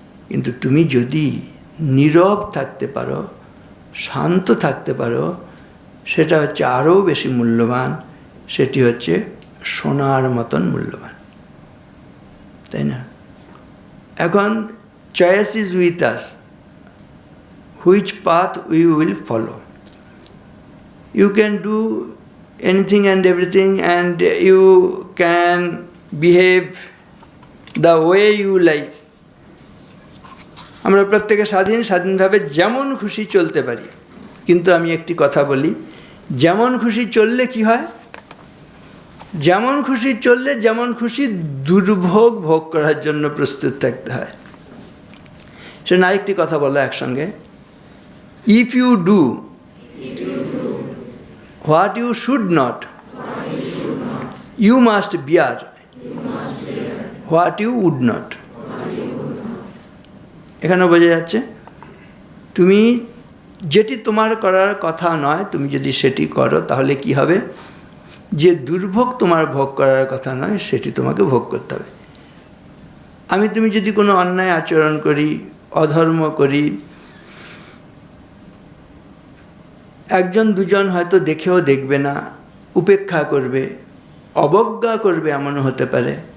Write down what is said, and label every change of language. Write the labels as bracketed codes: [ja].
[bn] কিন্তু তুমি যদি নীরব থাকতে পারো, শান্ত থাকতে পারো, সেটা হচ্ছে আরও বেশি মূল্যবান, সেটি হচ্ছে সোনার মতন মূল্যবান, তাই না? [en] এখন choice is with us, which path we will follow. You can do anything and everything, and you can behave the way you like. [bn] আমরা প্রত্যেকে স্বাধীনভাবে যেমন খুশি চলতে পারি, কিন্তু আমি একটি কথা বলি, যেমন খুশি চললে কি হয়? যেমন খুশি চললে যেমন খুশি দুর্ভোগ ভোগ করার জন্য প্রস্তুত থাকতে হয়। সেটা আরেকটি কথা বলো একসঙ্গে, [en] If you do what you should not, you must bear what you would not. [bn] এখানে বোঝা যাচ্ছে তুমি যেটি তোমার করার কথা নয়, তুমি যদি সেটি করো তাহলে কি হবে? যে দুর্ভোগ তোমার ভোগ করার কথা নয় সেটি তোমাকে ভোগ করতে হবে। তুমি যদি কোনো অন্যায় আচরণ করি, অধর্ম করি, একজন দুজন হয়তো দেখেও দেখবে না, উপেক্ষা করবে, অবজ্ঞা করবে, এমনও হতে পারে।